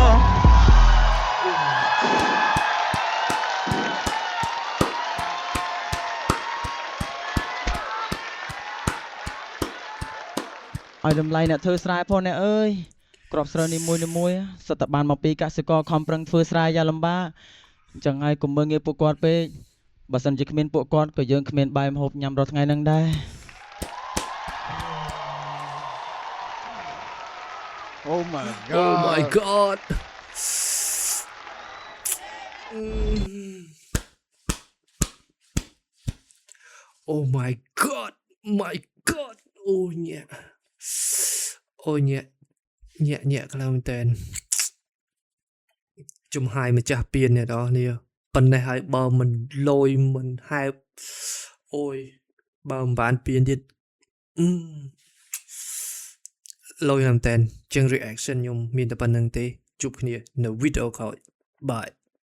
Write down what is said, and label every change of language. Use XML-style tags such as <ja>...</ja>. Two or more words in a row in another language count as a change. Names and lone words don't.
<km>ឲ្យតម្លៃអ្នកធ្វើស្រែផងអ្នកអើយក្របស្រូវនីមួយសិតតែបានមកពីកសិករខំប្រឹងធ្វើស្រែយ៉ាងលំបាកអញ្ចឹងហើយកុំមើលងាយពួកគាត់ពេកបើសិនជាគ្មានពួកគាត់ក៏យើងគ្មានបាយម្ហូបញ៉ាំរាល់ថ្ងៃហ្នឹងដែរ</km> <en>Oh my Oh my god Oh my god my god អូញាក់</en> <km>ខ្លាំងមែនតើចំហាយម្ចាស់ពៀនអ្នកនរគ្នាប៉ុណ្ណេះហើយបើមិនលយមិនហែបអូយបើមិនបានពៀនទៀតលយមែនតើជាង reaction ខ្ញុំមានតែប៉ុណ្្នឹងទេជួបគ្នានៅវីដេអូក្រោយ Bye</km>